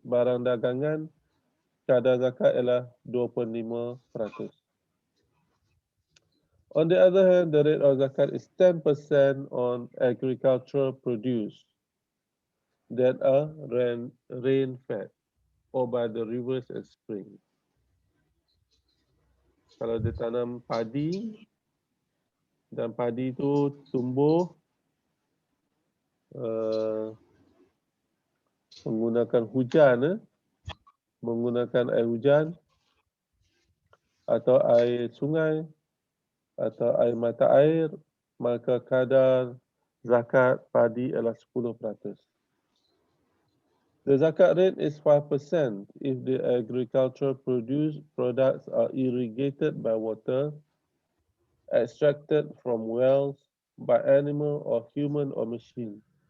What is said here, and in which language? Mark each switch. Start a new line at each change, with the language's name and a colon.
Malay: Barang dagangan, kadar zakat ialah 25%.
English: On the other hand, the rate of zakat is 10% on agricultural produce that are rain-fed or by the rivers and springs.
Malay: Kalau dia tanam padi dan padi itu tumbuh menggunakan hujan, menggunakan air hujan atau air sungai atau air mata air, maka kadar zakat padi adalah 10%.
English: The zakat rate is 5% if the agricultural products are irrigated by water, extracted from wells by animal or human or machine.